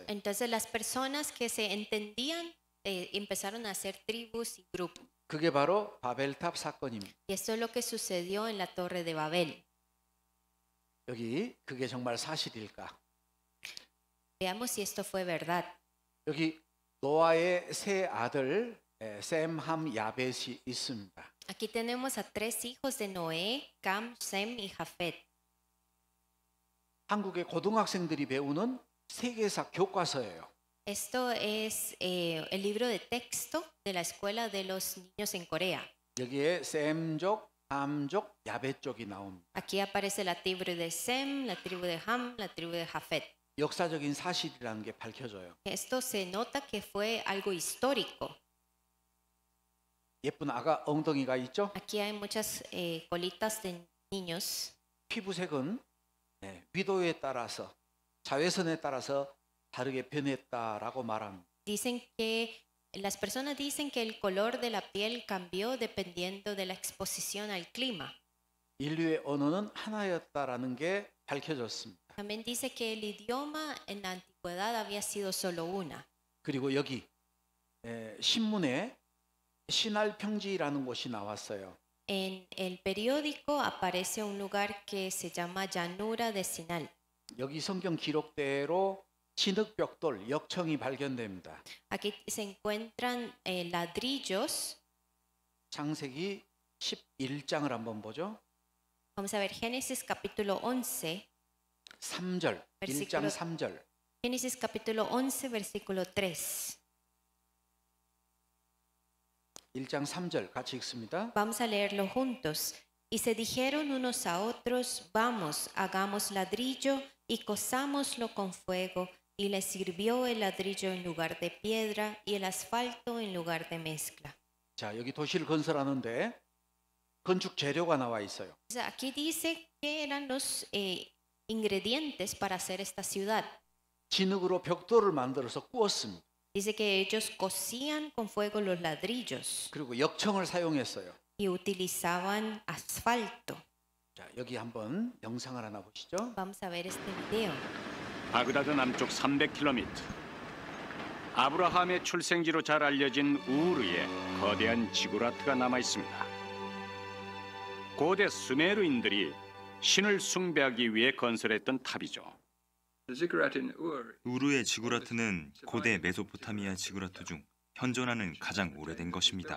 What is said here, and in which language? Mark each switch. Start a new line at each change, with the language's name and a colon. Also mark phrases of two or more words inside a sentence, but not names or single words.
Spanish: Entonces las personas que se entendían empezaron a hacer tribus y grupos.
Korean: 그게 바로 바벨탑 사건입니다.
Spanish: Y eso es lo que sucedió en la Torre de Babel.
Korean: 여기 그게 정말 사실일까?
Spanish: Veamos si esto fue verdad.
Korean: 여기 노아의 세 아들 셈, 함, 야벳이 있습니다.
Spanish: Aquí tenemos a tres hijos de Noé, Cam, Sem y Jafet.
Korean: 한국의 고등학생들이 배우는 세계사 교과서예요.
Spanish: Esto es el libro de texto de la escuela de los niños en Corea.
Korean: 여기에 셈족, 함족, 야벳족이 나옵니다.
Spanish: Aquí aparece la tribu de Sem, la tribu de Ham, la tribu de Jafet.
Korean: 역사적인 사실이라는 게 밝혀져요.
Spanish: Esto se nota que fue algo histórico.
Korean: 예쁜 아가 엉덩이가 있죠?
Spanish: Aquí hay muchas colitas de niños.
Korean: 피부색은 위도에 따라서 자외선에 따라서 다르게 변했다라고 말합니다.
Spanish: Dicen que las personas dicen que el color de la piel cambió dependiendo de la exposición al clima.
Korean: 인류의 언어는 하나였다라는 게 밝혀졌습니다.
Spanish: También dice que el idioma en la antigüedad había sido solo una.
Korean: 그리고 여기 신문에 신할평지라는 곳이 나왔어요.
Spanish: En el periódico aparece un lugar que se llama Llanura de Sinal.
Korean: 여기 성경 기록대로 진흙벽돌, 역청이 발견됩니다.
Spanish: Aquí se encuentran ladrillos.
Korean: 창세기 11장을 한번 보죠.
Spanish: Vamos a ver Génesis capítulo 11.
Korean: 3절, 1장 3절.
Spanish: Génesis capítulo 11, versículo 3.
Korean: 1장 3절 같이 읽습니다.
Spanish: Vamos a leerlo juntos. Y se dijeron unos a otros, vamos, hagamos ladrillo y cozámoslo con fuego. Y les sirvió el ladrillo en lugar de piedra y el asfalto en lugar de mezcla.
Korean: 자, 여기 도시를 건설하는데 건축 재료가 나와 있어요.
Spanish: Aquí dice que eran los ingredientes para hacer esta ciudad.
Korean: 진흙으로 벽돌을 만들어서 구웠습니다.
Spanish: Dice que ellos cocían con fuego los ladrillos
Korean: 그리고 역청을 사용했어요.
Spanish: y utilizaban asfalto.
Korean: 자, 여기 한번 영상을 하나 보시죠.
Spanish: Vamos a ver este video.
Korean: 바그다드 남쪽 300km. 아브라함의 출생지로 잘 알려진 우르에 거대한 지구라트가 남아 있습니다. 고대 수메르인들이 신을 숭배하기 위해 건설했던 탑이죠. 우르의 지구라트는 고대 메소포타미아 지구라트 중 현존하는 가장 오래된 것입니다.